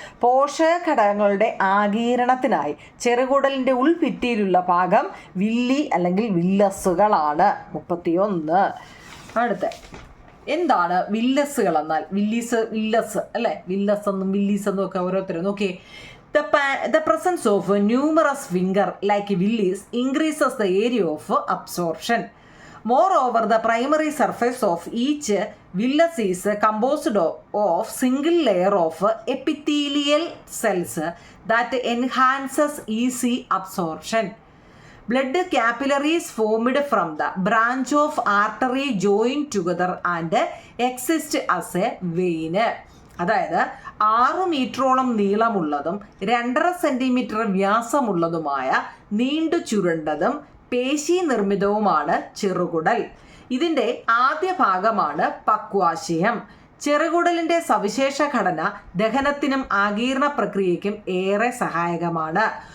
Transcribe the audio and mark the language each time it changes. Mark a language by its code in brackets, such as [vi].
[ml] പോഷകഘടകങ്ങളുടെ ആഗീരണത്തിനായി ചെറുകുടലിൻ്റെ ഉൾഭിത്തിയിലുള്ള ഭാഗം വില്ലി അല്ലെങ്കിൽ വില്ലസുകളാണ്. 31. അടുത്ത എന്താണ് വില്ലസുകൾ എന്നാൽ? വില്ലസ് അല്ലേ, വില്ലസ് എന്നും വില്ലീസ് എന്നും ഒക്കെ ഓരോരുത്തരും നോക്കിയേ. [en] The presence of numerous finger like willies increases the area of absorption. Moreover, the primary surface of each villus is composed of single layer of epithelial cells that enhances easy absorption. Blood capillaries formed from the branch of artery joined together and exist as a vein. [ml] അതായത് 6 മീറ്ററോളം നീളമുള്ളതും 2.5 centimetre വ്യാസമുള്ളതുമായ നീണ്ടു ചുരുണ്ടതും പേശി നിർമ്മിതവുമാണ് ചെറുകുടൽ. ഇതിൻ്റെ ആദ്യ ഭാഗമാണ് പക്വാശയം. ചെറുകുടലിൻ്റെ സവിശേഷ ഘടന ദഹനത്തിനും ആഗീരണ പ്രക്രിയയ്ക്കും ഏറെ സഹായകമാണ്.